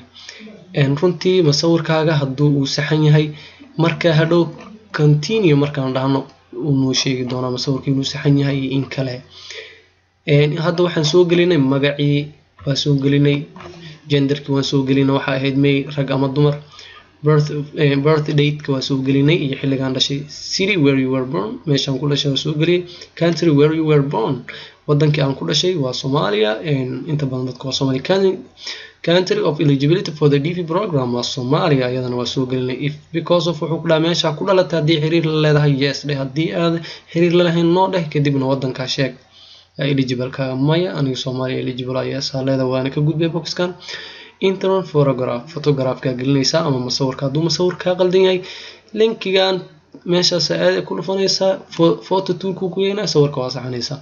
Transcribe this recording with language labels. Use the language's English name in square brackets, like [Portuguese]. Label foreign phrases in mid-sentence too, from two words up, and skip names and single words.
[Somali] runtii masawirkaaga hadduu uu saxan yahay marka hadhow continue markaan dhahno uu sheegi doonaa masawirka inuu saxan yahay in kale. hadda waxaan soo gelinay magacii waa soo gelinay genderki waan soo gelinay waxa ahayd may rag ama dumar. [English] birth date [Somali] waa soo gelinay iyo xilligan dhashay. [English] city where you were born [Somali] meeshaan ku dhashay waa soo geliyay. [English] country where you were born [Somali] wadankii aan ku dhashay waa Soomaaliya. inta badan dadka waa Soomaali. [English] country of eligibility for the DV program [Somali] waa Soomaaliya ayadana waa soo gelinay. [English] if because of [Somali] wuxuu ku dhahay meesha ku dhalatay haddii xiriir la leedahay yes dheh haddii aad xiriir la lahayn no dheh kadibna wadanka sheeg eligible ka maya aniga Soomaaliya eligible yes leedahay waana ka gudbay boxkan. [English] intern photograph [Somali] ka gelinaysaa ama masawirka hadduu masawirka qaldan yahay linkigan meeshaas aad ku dhufanaysaa [English] photo tool [Somali] ku geeyna sawirka waa saxanaysaa.